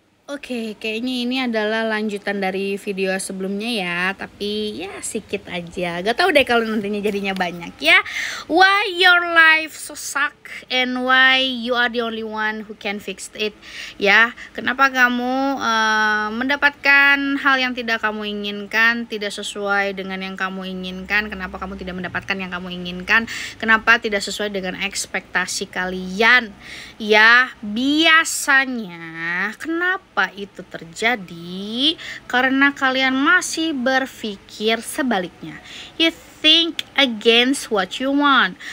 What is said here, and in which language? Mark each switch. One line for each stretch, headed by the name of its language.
Indonesian: Oke, kayaknya ini adalah lanjutan dari video sebelumnya ya, tapi ya sedikit aja. Gak tahu deh kalau nantinya jadinya banyak ya.
English: Why your life so suck and why you are the only one who can fix it.
Indonesian: Ya, kenapa kamu mendapatkan hal yang tidak kamu inginkan, tidak sesuai dengan yang kamu inginkan? Kenapa kamu tidak mendapatkan yang kamu inginkan? Kenapa tidak sesuai dengan ekspektasi kalian? Ya, biasanya kenapa itu terjadi? Karena kalian masih berpikir sebaliknya.
English: You think against what you want.